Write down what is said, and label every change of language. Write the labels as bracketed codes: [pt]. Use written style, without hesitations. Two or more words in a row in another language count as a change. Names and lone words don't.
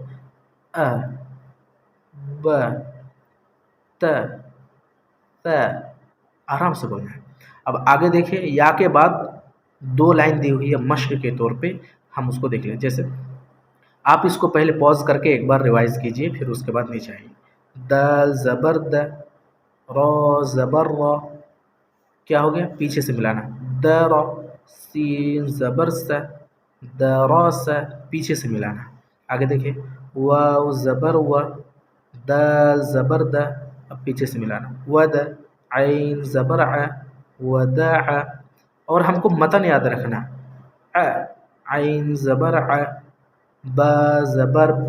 [ur] ا ب ت ث، آرام سے بولنا ہے. اب آگے دیکھیں، یا کے بعد دو لائن دی ہوئی ہے مشق کے طور پہ، ہم اس کو دیکھ لیں. جیسے آپ اس کو پہلے پوز کر کے ایک بار ریوائز کیجئے، پھر اس کے بعد نیچے آئیے. دال زبر د، را زبر را، کیا ہو گیا پیچھے سے ملانا. د را، سین زبر س، د را س، پیچھے سے ملانا. آگے دیکھیں، واو زبر و، دال زبر د، اب پیچھے سے ملانا. ود، عین زبر ع، ودع. اور ہم کو متن یاد رکھنا، ع عین زبر ع، با زبر ب.